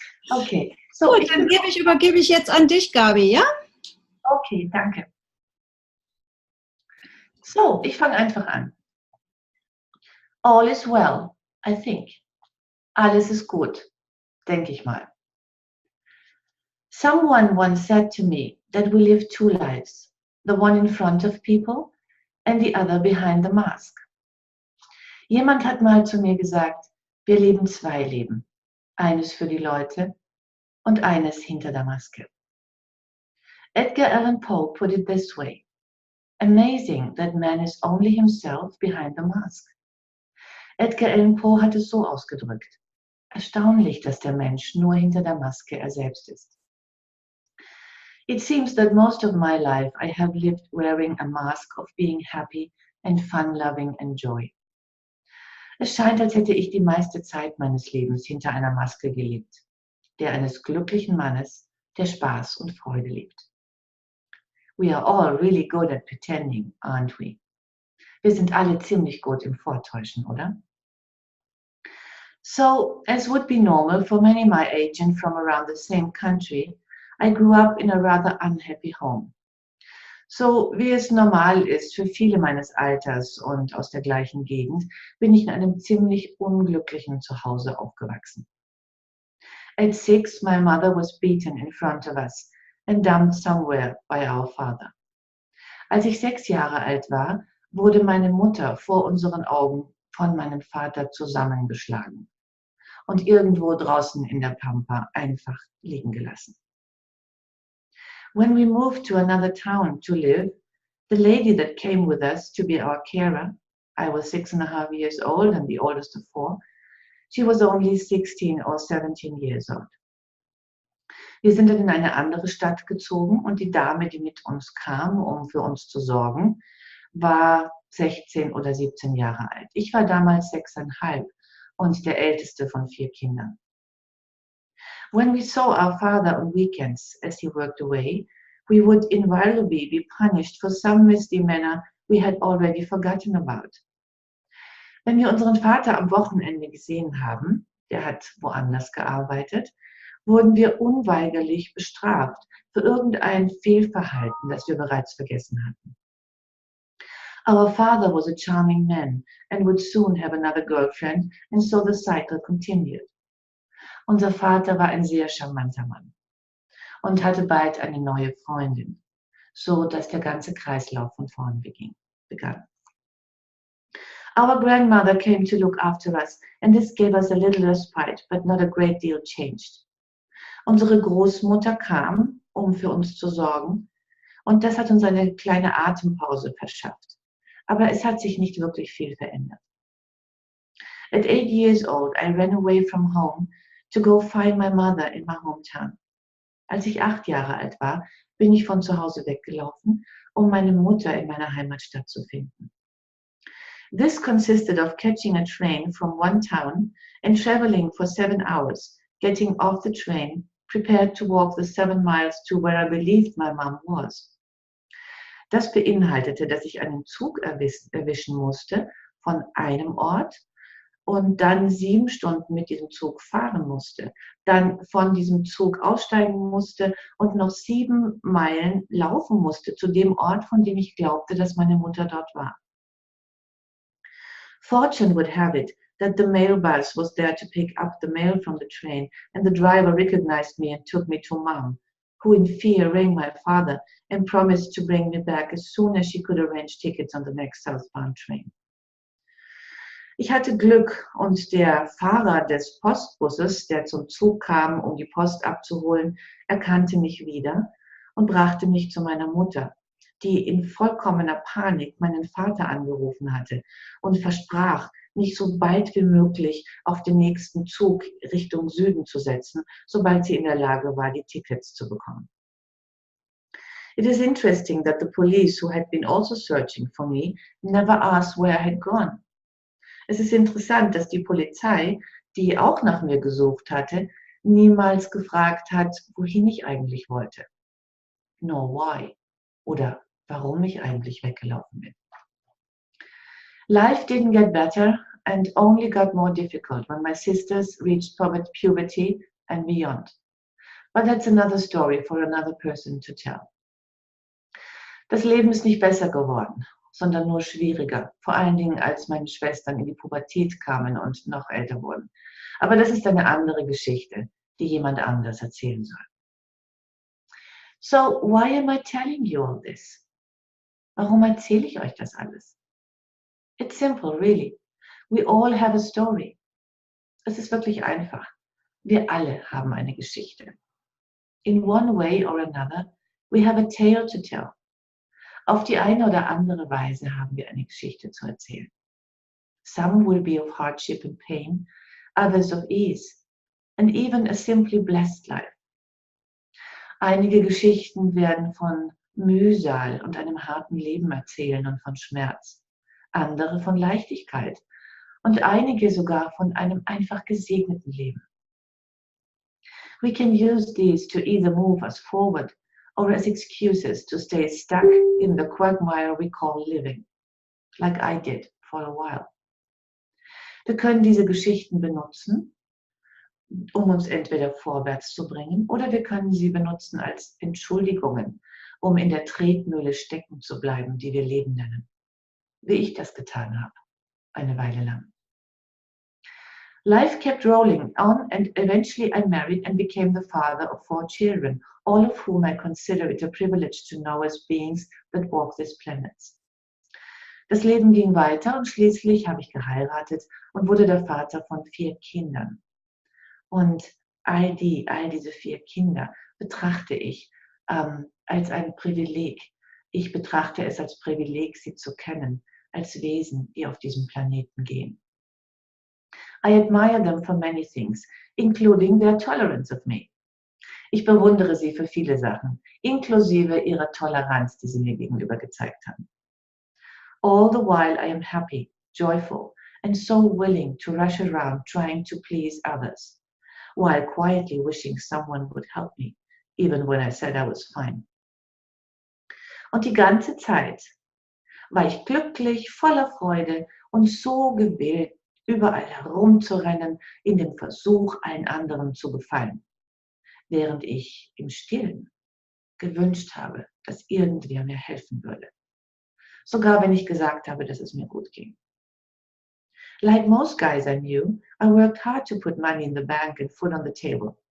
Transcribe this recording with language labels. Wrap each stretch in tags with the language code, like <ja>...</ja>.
<en>Okay. So,</en> <de>gut, dann übergebe ich jetzt an dich, Gabi, ja? Okay, danke. So, ich fange einfach an.</de> <en>All is well, I think.</en> <de>Alles ist gut, denke ich mal.</de> <en>Someone once said to me that we live two lives, the one in front of people and the other behind the mask.</en> <de>Jemand hat mal zu mir gesagt, wir leben zwei Leben, eines für die Leute und eines hinter der Maske.</de> <en>Edgar Allan Poe put it this way: amazing that man is only himself behind the mask.</en> <de>Edgar Allan Poe hat es so ausgedrückt: erstaunlich, dass der Mensch nur hinter der Maske er selbst ist.</de> <en>It seems that most of my life I have lived wearing a mask of being happy and fun-loving and joy.</en> <de>Es scheint, als hätte ich die meiste Zeit meines Lebens hinter einer Maske gelebt, der eines glücklichen Mannes, der Spaß und Freude liebt.</de> <en>We are all really good at pretending, aren't we?</en> <de>Wir sind alle ziemlich gut im Vortäuschen, oder?</de> <en>So, as would be normal for many my age and from around the same country, I grew up in a rather unhappy home.</en> <de>So wie es normal ist für viele meines Alters und aus der gleichen Gegend, bin ich in einem ziemlich unglücklichen Zuhause aufgewachsen.</de> <en>At 6, my mother was beaten in front of us and dumped somewhere by our father.</en> <de>Als ich 6 Jahre alt war, wurde meine Mutter vor unseren Augen von meinem Vater zusammengeschlagen und irgendwo draußen in der Pampa einfach liegen gelassen.</de> <en>When we moved to another town to live, the lady that came with us to be our carer, I was 6.5 years old and the oldest of 4, she was only 16 or 17 years old.</en> <de>Wir sind dann in eine andere Stadt gezogen und die Dame, die mit uns kam, um für uns zu sorgen, war 16 oder 17 Jahre alt. Ich war damals 6,5 und der älteste von 4 Kindern.</de> <en>When we saw our father on weekends as he worked away, we would invariably be punished for some misdemeanor we had already forgotten about.</en> <de>Wenn wir unseren Vater am Wochenende gesehen haben, der hat woanders gearbeitet, wurden wir unweigerlich bestraft für irgendein Fehlverhalten, das wir bereits vergessen hatten.</de> <en>Our father was a charming man and would soon have another girlfriend, and so the cycle continued.</en> <de>Unser Vater war ein sehr charmanter Mann und hatte bald eine neue Freundin, so dass der ganze Kreislauf von vorn begann.</de> <en>Our grandmother came to look after us, and this gave us a little respite, but not a great deal changed.</en> <de>Unsere Großmutter kam, um für uns zu sorgen, und das hat uns eine kleine Atempause verschafft. Aber es hat sich nicht wirklich viel verändert.</de> <en>At 8 years old, I ran away from home to go find my mother in my hometown.</en> <de>Als ich 8 Jahre alt war, bin ich von zu Hause weggelaufen, um meine Mutter in meiner Heimatstadt zu finden.</de> <en>This consisted of catching a train from one town and traveling for 7 hours, getting off the train, prepared to walk the 7 miles to where I believed my mom was.</en> <de>Das beinhaltete, dass ich einen Zug erwischen musste von einem Ort und dann 7 Stunden mit diesem Zug fahren musste, dann von diesem Zug aussteigen musste und noch 7 Meilen laufen musste zu dem Ort, von dem ich glaubte, dass meine Mutter dort war.</de> <en>Fortune would have it that the mail bus was there to pick up the mail from the train, and the driver recognized me and took me to Mom, who in fear rang my father and promised to bring me back as soon as she could arrange tickets on the next southbound train.</en> <de>Ich hatte Glück und der Fahrer des Postbusses, der zum Zug kam, um die Post abzuholen, erkannte mich wieder und brachte mich zu meiner Mutter, die in vollkommener Panik meinen Vater angerufen hatte und versprach, mich so bald wie möglich auf den nächsten Zug Richtung Süden zu setzen, sobald sie in der Lage war, die Tickets zu bekommen.</de> <en>It is interesting that the police, who had been also searching for me, never asked where I had gone.</en> <de>Es ist interessant, dass die Polizei, die auch nach mir gesucht hatte, niemals gefragt hat, wohin ich eigentlich wollte.</de> <en>Nor why.</en> <de>Oder warum ich eigentlich weggelaufen bin.</de> <en>Life didn't get better and only got more difficult when my sisters reached puberty and beyond. But that's another story for another person to tell.</en> <de>Das Leben ist nicht besser geworden, sondern nur schwieriger, vor allen Dingen als meine Schwestern in die Pubertät kamen und noch älter wurden. Aber das ist eine andere Geschichte, die jemand anders erzählen soll.</de> <en>So, why am I telling you all this?</en> <de>Warum erzähle ich euch das alles?</de> <en>It's simple, really. We all have a story.</en> <de>Es ist wirklich einfach. Wir alle haben eine Geschichte.</de> <en>In one way or another, we have a tale to tell.</en> <de>Auf die eine oder andere Weise haben wir eine Geschichte zu erzählen.</de> <en>Some will be of hardship and pain, others of ease, and even a simply blessed life.</en> <de>Einige Geschichten werden von Mühsal und einem harten Leben erzählen und von Schmerz, andere von Leichtigkeit und einige sogar von einem einfach gesegneten Leben.</de> <en>We can use these to either move us forward or as excuses to stay stuck in the quagmire we call living, like I did for a while.</en> <de>Wir können diese Geschichten benutzen, um uns entweder vorwärts zu bringen, oder wir können sie benutzen als Entschuldigungen, um in der Tretmühle stecken zu bleiben, die wir Leben nennen. Wie ich das getan habe, eine Weile lang.</de> <en>Life kept rolling on and eventually I married and became the father of 4 children, all of whom I consider it a privilege to know as beings that walk this planet.</en> <de>Das Leben ging weiter und schließlich habe ich geheiratet und wurde der Vater von 4 Kindern. Und all diese 4 Kinder betrachte ich als ein Privileg. Ich betrachte es als Privileg, sie zu kennen, als Wesen, die auf diesem Planeten gehen.</de> <en>I admire them for many things, including their tolerance of me.</en> <de>Ich bewundere sie für viele Sachen, inklusive ihrer Toleranz, die sie mir gegenüber gezeigt haben.</de> <en>All the while I am happy, joyful, and so willing to rush around trying to please others, while quietly wishing someone would help me, even when I said I was fine.</en> <de>Und die ganze Zeit war ich glücklich, voller Freude und so gewillt, überall herumzurennen, in dem Versuch, allen anderen zu gefallen, während ich im Stillen gewünscht habe, dass irgendwer mir helfen würde. Sogar wenn ich gesagt habe, dass es mir gut ging.</de> <en>Like most guys I knew, I worked hard to put money in the bank and food on the table.</en>